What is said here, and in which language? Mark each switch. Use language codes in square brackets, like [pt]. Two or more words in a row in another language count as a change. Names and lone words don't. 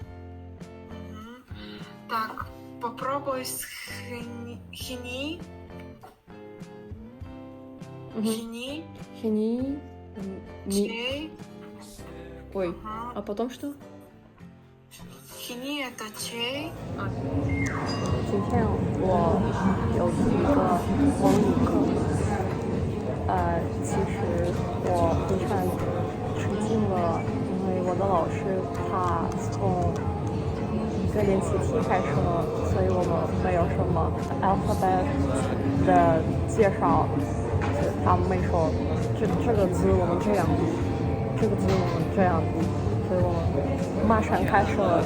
[ru] Так, попробуй с хини. Хини. Хини. Чей. Ой. А потом что? Хини это чей. [zh] 今天我有一个蒙语课，其实我非常吃惊了，因为我的老师他从一个练习题开始了，所以我们没有什么 alphabet 的介绍，他们没说这个字我们这样读，这个字我们这样读，所以我们马上开始了。